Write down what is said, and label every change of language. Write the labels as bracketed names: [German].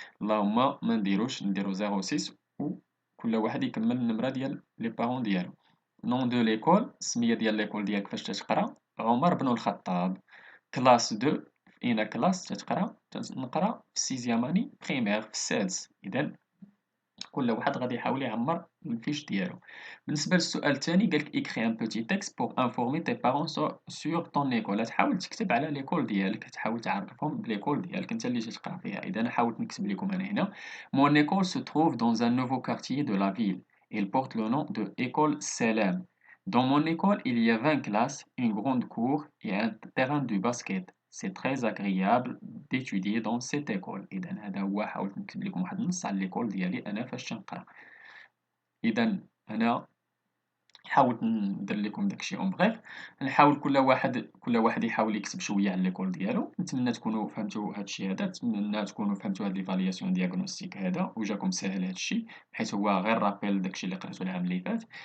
[Arabic] اللهم ما نديرو 06 وكل واحد يكمل النمرة ديال لي بارون ديالو. نون دو ليكول السمية ديال ليكول ديالك فاش تتقرا، عمر بن الخطاب. كلاس 2 في أين كلاس تتقرا؟ تنقرا في سيزيام اني بريمير في السادس. إذا كل واحد غادي يحاول يعمر الفيش ديالو. بالنسبة للسؤال الثاني قالك [French] écris un petit texte pour informer tes parents sur ton école. [Arabic] تحاول تكتب على ليكول ديالك، تحاول تعرفهم بليكول ديالك انت اللي تتقرا فيها. اذا انا حاولت نكتب لكم انا هنا [French] mon école se trouve dans un nouveau quartier de la ville. Il porte le nom de école Salam. Dans mon école, il y a 20 classes, une grande cour et un terrain de basket. C'est très agréable d'étudier dans cette école. [Arabic] إذا هذا هو، حاولت نكتب لكم واحد النص على ليكول ديالي أنا فاش تنقرا. إذا أنا حاولت ندير لكم داكشي اون بغيف. نحاول كل واحد يحاول يكتب شويه على ليكول ديالو. نتمنى تكونوا فهمتوا هادشي هذا، نتمنى تكونوا فهمتوا هاد ليفالياسيون دياغنوستيك هذا وجاكم ساهل هادشي، حيت هو غير رابيل داكشي اللي قريتو العام اللي فات.